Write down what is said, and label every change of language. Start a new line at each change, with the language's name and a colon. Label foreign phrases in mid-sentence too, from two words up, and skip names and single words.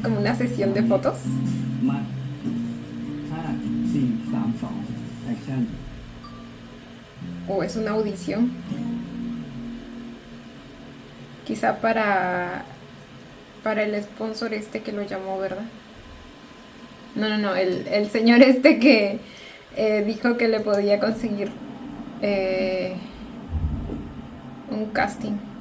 Spanish: una sesión de fotos.
Thai: มาห้าสี่สามสองแอคชั่น
Spanish: O es una audición. Quizá para el sponsor este que lo llamó, ¿verdad? No, el señor este que dijo que le podía conseguir un casting.